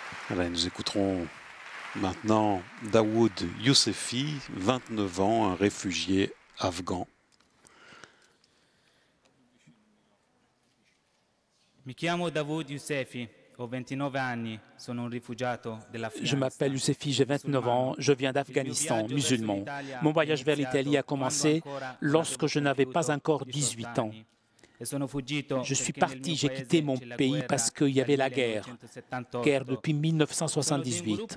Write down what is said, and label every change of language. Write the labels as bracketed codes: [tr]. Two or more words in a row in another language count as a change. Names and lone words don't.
[fr] Voilà, nous écouterons maintenant Dawood Youssefi, 29 ans, un réfugié afghan. [it] Mi chiamo Dawood Youssefi, ho 29 anni, sono un rifugiato dell'Afghanistan. [fr] Je m'appelle Youssefi, j'ai 29 ans, je viens d'Afghanistan, musulman. Mon voyage vers l'Italie a commencé lorsque je n'avais pas encore 18 ans. Je suis parti, j'ai quitté mon pays parce qu'il y avait la guerre depuis 1978.